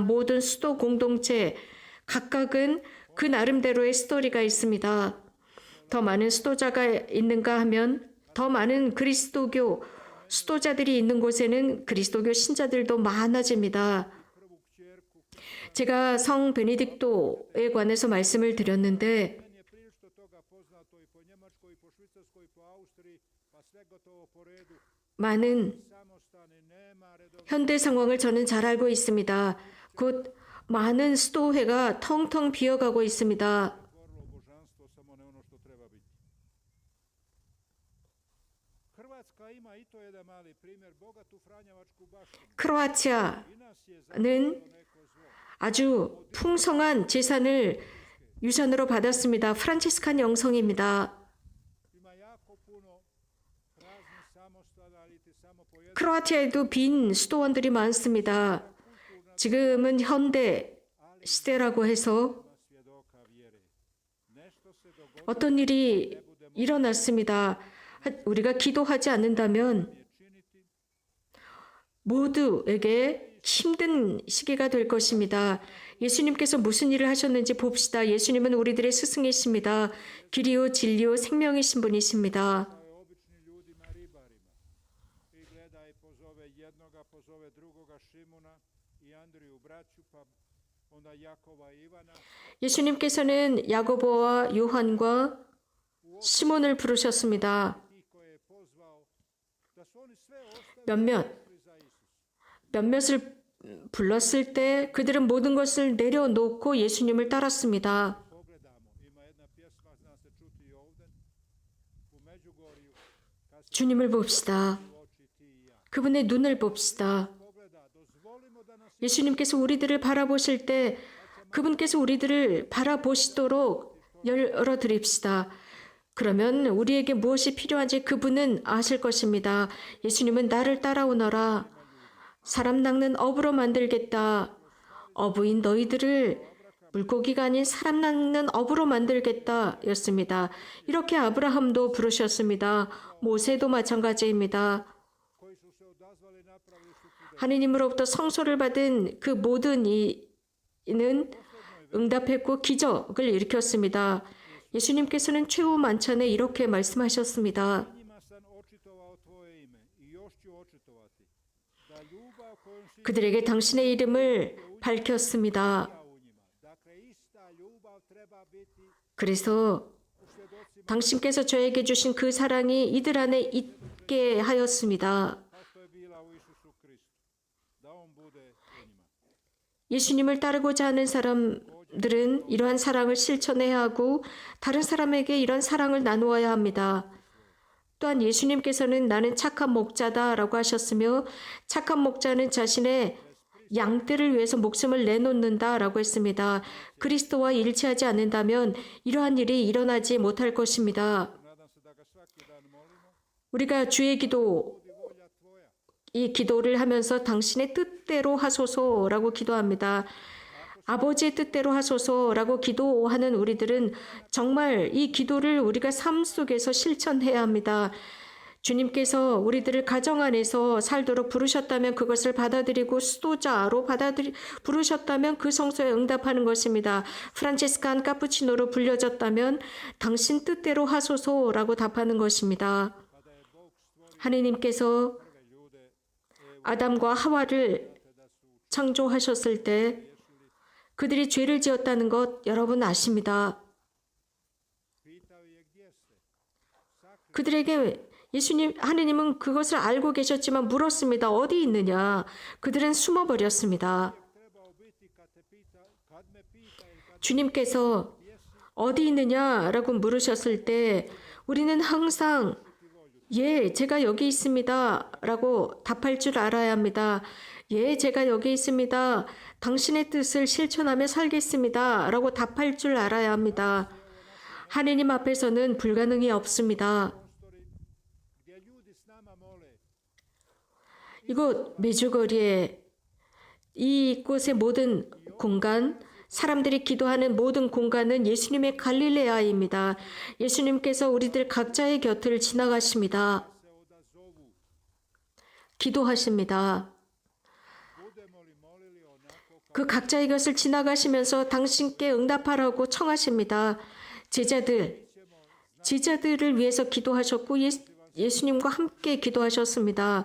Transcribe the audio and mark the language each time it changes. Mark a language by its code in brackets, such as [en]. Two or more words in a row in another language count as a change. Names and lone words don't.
[ko] 모든 수도 공동체 각각은 그 나름대로의 스토리가 있습니다. 더 많은 수도자가 있는가 하면 더 많은 그리스도교 수도자들이 있는 곳에는 그리스도교 신자들도 많아집니다. 제가 성 베네딕토에 관해서 말씀을 드렸는데 [hr] Meni je prilično toga poznato i po Njemačkoj, i po Švicarskoj, i po Austriji, pa sve gotovo po redu. [ko] 많은 [hr] Samostani nema redovnog [ko] 현대 상황을 저는 잘 알고 있습니다. 곧 많은 수도회가 텅텅 비어가고 있습니다. [hr] otvorilo božanstvo, samo ne ono što treba biti. Hrvatska ima i to jedan mali primjer, bogatu Franjevačku baštinu. [ko] 크로아티아는 [hr] I nas je zapravo neko zlo. [ko] 아주 풍성한 재산을 유산으로 받았습니다. 프란치스칸 영성입니다. [hr] Ima jako puno praznih samostana, ali ti samo po jednom [ko] 크로아티아에도 빈 수도원들이 많습니다. 지금은 현대 시대라고 해서 [hr] svjedoka vjere. Nešto se dogodilo [ko] 어떤 일이 일어났습니다. 우리가 기도하지 않는다면 [hr] je činiti, [ko] 모두에게 힘든 시기가 될 것입니다. 예수님께서 무슨 일을 하셨는지 봅시다. 예수님은 우리들의 스승이십니다. 길이요 진리요 생명이신 분이십니다. [hr] kao je običnim ljudima ribarima. I gleda i pozove jednoga, pozove drugoga, Šimuna i Andriju braću, pa onda Jakova i Ivana. [ko] 예수님께서는 야고보와 요한과 시몬을 부르셨습니다. [hr] Tih koje je pozvao, da su oni sve ostavili [ko] 몇몇 [hr] za Isus. [ko] 몇몇을 불렀을 때 그들은 모든 것을 내려놓고 예수님을 따랐습니다. [hr] Pogledamo, ima jedna pjesma, zna se čuti i ovdje, u Međugorju, kad se [ko] 주님을 봅시다. [hr] u oči ti i ja. [ko] 그분의 눈을 봅시다. [hr] Pogleda, dozvolimo da nas [ko] 예수님께서 우리들을 바라보실 때 그분께서 우리들을 바라보시도록 열어드립시다. 그러면 우리에게 무엇이 필요한지 그분은 아실 것입니다. 예수님은 나를 따라오너라. 사람 낚는 어부로 만들겠다. 어부인 너희들을 물고기가 아닌 사람 낚는 어부로 만들겠다 였습니다. 이렇게 아브라함도 부르셨습니다. 모세도 마찬가지입니다. [hr] koji su se odazvali napravili su čuda. [ko] 하느님으로부터 성소를 받은 그 모든 이는 응답했고 기적을 일으켰습니다. 예수님께서는 최후 만찬에 이렇게 말씀하셨습니다. [hr] Njima sam očitovao tvoje ime i još ću očitovati. Da ljubav kojom si [ko] 그들에게 당신의 이름을 밝혔습니다. [hr] ja u njima. Dakle, ista ljubav treba biti [ko] 그래서 [hr] u svjedocima [ko] 당신께서 저에게 주신 그 사랑이 이들 안에 있게 하였습니다. [hr] kao što je bila u Isusu Kristu. Da on bude u njima. [ko] 예수님을 따르고자 하는 사람들은 이러한 사랑을 실천해야 하고 다른 사람에게 이런 사랑을 나누어야 합니다. 또한 예수님께서는 나는 착한 목자다라고 하셨으며 착한 목자는 자신의 양떼를 위해서 목숨을 내놓는다라고 했습니다. 그리스도와 일치하지 않는다면 이러한 일이 일어나지 못할 것입니다. [hr] Nadam se da ga svaki dan molimo. [ko] 우리가 주의 기도 [hr] Budi volja tvoja. [ko] 이 기도를 하면서 당신의 뜻대로 하소서라고 기도합니다. 아버지의 뜻대로 하소서라고 기도하는 우리들은 정말 이 기도를 우리가 삶 속에서 실천해야 합니다. 주님께서 우리들을 가정 안에서 살도록 부르셨다면 그것을 받아들이고 수도자로 부르셨다면 그 성소에 응답하는 것입니다. 프란치스칸 카푸치노로 불려졌다면 당신 뜻대로 하소서라고 답하는 것입니다. [hr] Kada je Bog stvorio [ko] 하느님께서 [hr] prve ljude, [ko] 아담과 하와를 창조하셨을 때 그들이 죄를 지었다는 것 여러분 아십니다. [hr] pitao je gdje ste. Sakri [ko] 그들에게 하느님은 그것을 알고 계셨지만 물었습니다. 어디 있느냐? 그들은 숨어버렸습니다. [hr] trebao biti kad te pita, kad me pita ili kad [ko] 주님께서 어디 있느냐라고 물으셨을 때 우리는 항상 예, 제가 여기 있습니다. 라고 답할 줄 알아야 합니다. 예, 제가 여기 있습니다. 당신의 뜻을 실천하며 살겠습니다. 라고 답할 줄 알아야 합니다. 하느님 앞에서는 불가능이 없습니다. [hr] prostori gdje ljudi s nama mole. [ko] 이곳 메주거리에 이곳의 모든 공간, 사람들이 기도하는 모든 공간은 예수님의 갈릴레아입니다. 예수님께서 우리들 각자의 곁을 지나가십니다. [hr] Se odazovu. [ko] 기도하십니다. [hr] Budemo li molili onako [ko] 그 각자의 곁을 지나가시면서 당신께 응답하라고 청하십니다. 제자들을 위해서 기도하셨고 예수님과 함께 기도하셨습니다.